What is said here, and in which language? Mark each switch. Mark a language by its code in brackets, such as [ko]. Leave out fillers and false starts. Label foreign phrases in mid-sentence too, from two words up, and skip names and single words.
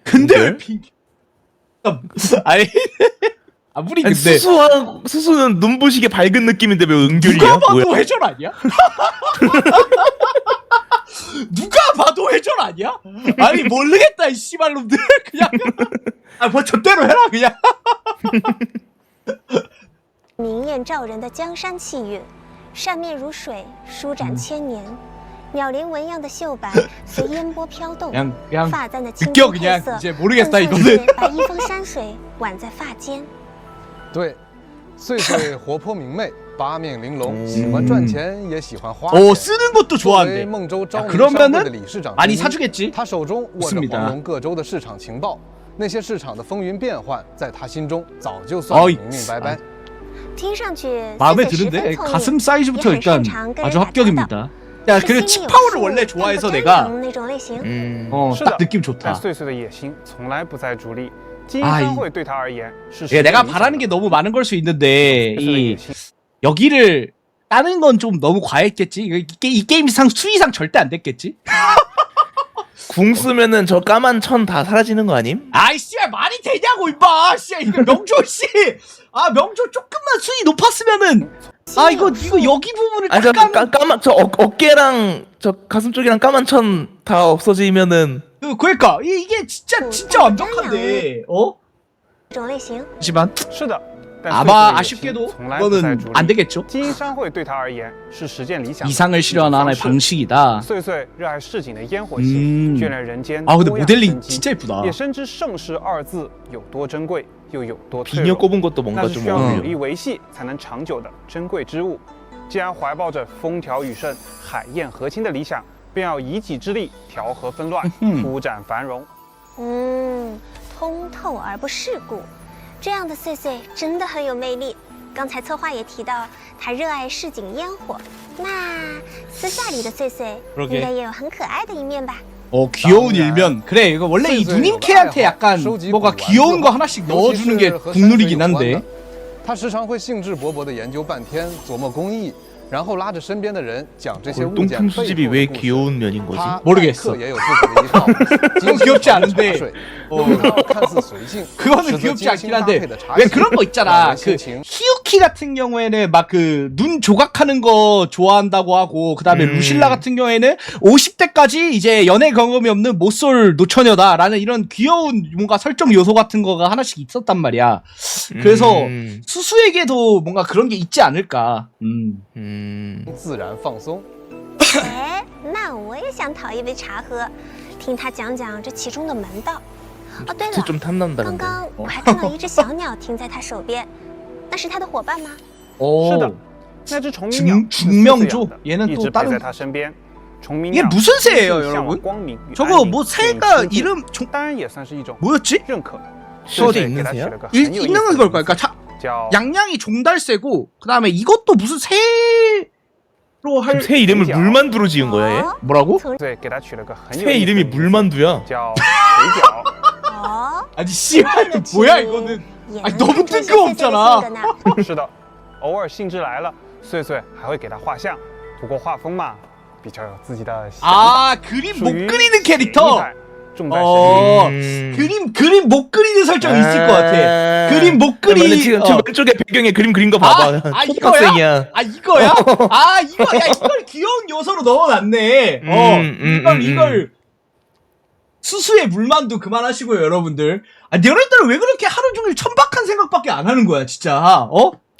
[ko] 근데 아니 아무리 아니, 근데 수수는 눈부시게 밝은 느낌인데 왜 은결이야? 누가 봐도 뭐야? 회전 아니야? 누가 봐도 회전 아니야? 아니 모르겠다 이 씨발놈들. 그냥 뭐 저대로 해라 그냥. [zh] 明艳照人的江山气韵，扇面如水，舒展千年。鸟鳞纹样的秀白随烟波飘动， [ko] 그냥 [zh] 发簪的青 [ko] 느껴 [zh] 金配 [ko] 그냥 [zh] 色， [ko] 이제 [zh] 更 [ko] 모르겠다 [zh] 像 [ko] 이거는. [zh] 是把一峰山水挽在发间。对，穗穗活泼明媚，八面玲珑，喜欢赚钱，也喜欢花 [ko] 쓰는 것도 [zh] 作为 [ko] 좋아한대. [zh] 孟州昭宁商会 [ko] 그러면은 [zh] 的理事长之 [ko] 많이 [zh] 一 [ko] 사주겠지. [zh] 他手中握着 [ko] 좋습니다. [zh] 黄龙各州的市场情报，那些市场的风云变幻，在他心中早就算得明明白白。听上去 [ko] 마음에 [zh] 岁岁十 [ko] 드는데 [zh] 分聪明 [ko] 가슴 사이즈부터 [zh] 也很擅 [ko] 일단 [zh] 长跟人 [ko] 아주 [zh] 打交道 [ko] 합격입니다. 야, [zh] 是 [ko] 그리고 [zh] 心里有 [ko] 치파오를 [zh] 数 [ko] 원래 [zh] 但 [ko] 좋아해서 [zh] 不真 [ko] 내가 [zh] 诚那种类型。 음. [ko] 딱 느낌 [zh] 但 [ko] 좋다. [zh] 岁岁的野心从来不在主力。基因 아 商会对他而言是 [ko] 예, [zh] 实 [ko] 내가 [zh] 现理想 [ko] 바라는 [zh] 的 [ko] 게 너무 많은 걸 수 있는데 [zh] 岁岁的 [ko] 이 [zh] 野心 [ko] 여기를 따는 건 좀 너무 과했겠지. 이 게임상 수위상 절대 안 됐겠지. 궁 쓰면은 저 까만 천 다 사라지는 거 아님? 아이 씨야 말이 되냐고 임마. 씨야 이거 명조 씨. 아 명조 조금만 수위 높았으면은 아 이거 여기 부분을 아니 저 딱 까면 까만 저 어깨랑 저 가슴 쪽이랑 까만 천 다 없어지면은 그러니까 이게 진짜 완벽한데. 어? [zh] 这种类型。 [ko] 하지만 [zh] 是的，但 [ko] 아마 [zh] 岁岁的野心 [ko] 아쉽게도 [zh] 从来不在 [ko] 그거는 [zh] 主 [ko] 안 [zh] 力。 [ko] 되겠죠. [zh] 基因商会对他而言是实现理想的 [ko] 이상을 [zh] 一种 [ko] 실현하는 [zh] 方式 [ko] 방식이다. [zh] 岁岁热爱市井的烟火气，眷恋人间 [ko] 아 근데 [zh] 多样 [ko] 모델링 [zh] 生机 [ko] 진짜 예쁘다. [zh] 也深知盛世二字有多珍贵，又有多脆 [ko] 비녀 [zh] 弱。 [ko] 꼽은 것도 [zh] 那 [ko] 뭔가 [zh] 是 [ko] 좀 [zh] 需要 [ko] 어울려. [zh] 努力维系才能长久的珍贵之物。既然怀抱着风调雨顺、海晏和亲的理想，便要以己之力调和纷乱，铺展繁荣。通透而不世故，这样的岁岁真的很有魅力。刚才策划也提到，他热爱市井烟火，那私下里的岁岁 [ko] 그러게 [zh] 应该也有很可爱的一面吧？ [ko] 귀여운 일면 그래 이거 원래 이 누님캐한테 약간 뭐가 귀여운 거 하나씩 넣어주는 게 국룰이긴 한데 [zh] 他时常会兴致勃勃地研究半天，琢磨工艺，然后拉着身边的人讲这些物件 [ko] 골동품 수집이 [zh] 背 [ko] 왜 [zh] 后的故事。 [ko] 귀여운 면인 거지? [zh] 他 [ko] 모르겠어 [zh] 待客也有自己的一套， [ko] 귀엽지 않은데 [zh] 看似随性， [ko] 그거는 [zh] 实则 [ko] 귀엽지 [zh] 精 [ko] 않긴 [zh] 心搭 [ko] 한데 [zh] 配的茶 [ko] 왜 [zh] 席 [ko] 그런 거 있잖아 [zh] 让人 [ko] 그 [zh] 心情 [ko] 히유키 같은 경우에는 막 그 눈 조각하는 거 좋아한다고 하고 그 다음에 루실라 같은 경우에는 50대까지 이제 연애 경험이 없는 못쏠 노처녀다라는 이런 귀여운 뭔가 설정 요소 같은 거가 하나씩 있었단 말이야 그래서 수수에게도 뭔가 그런 게 있지 않을까 [zh] 自然放松。哎，那我也想讨一杯茶喝，听他讲讲这其中的门道。哦，对了， [ko] 좀 [zh] 刚 [ko] 탐난다는데. [zh] 刚我还看到一只小鸟停在他手边，那是他的伙伴吗？是的 오 ，那只虫鸣鸟 [ko] 중명조 [zh] 一 [ko] 얘는 [zh] 直 [ko] 또 [zh] 陪在 [ko] 다른 [zh] 他身边。虫鸣 [ko] 이게 [zh] 鸟 [ko] 무슨 새예요 [zh] 向往 [ko] 여러분? [zh] 光明与 [ko] 저거 [zh] 安宁 [ko] 뭐 [zh] 这种 [ko] 새가 [zh] 亲近 [ko] 이름 종 [zh] 当然也算是一种 [ko] 뭐였지? [zh] 认可。 [ko] 어디 [zh] 给 [ko] 있는 [zh] 他取 [ko] 새야? [zh] 了个很有意思 [ko] 있는 [zh] 的 [ko] 걸까? [zh] 名字 [ko] 그러니까 [zh] 叫 [ko] 양양이 종달새고 그 다음에 이것도 무슨 새로 할 새 이름을 물만두로 지은 거야 얘? 哦 뭐라고? [zh] 对，给他取了个很有 [ko] 새 [zh] 意思的 [ko] 이름이 [zh] 名字 [ko] 물만두야. [zh] 叫水饺。哦， [ko] 아니 씨발 이거 뭐야 이거는 [zh] 也 [ko] 아니 [zh] 能 [ko] 너무 [zh] 看出岁岁的性 [ko] 뜬금없잖아 [zh] 格呢。是的，偶尔兴致来了，岁岁还会给他画像。不过画风嘛，比较有自己的想法， [ko] 아 그림 [zh] 属 [ko] 못 [zh] 于 [ko] 그리는 [zh] 写意 [ko] 캐릭터 [zh] 派，重在神韵。 어 음. [ko] 그림 못 그리는 설정 있을 것 같아 그림 못 그러면은 그리 지금 저 왼쪽에 배경에 그림 그린 거 봐봐. 아, 이거야? 초록색이야. 아 이거야? 아 이거야 이걸 귀여운 요소로 넣어놨네 이걸 수수의 물만두 그만하시고요 여러분들 아 너네들은 왜 그렇게 하루 종일 천박한 생각밖에 안 하는 거야 진짜 어?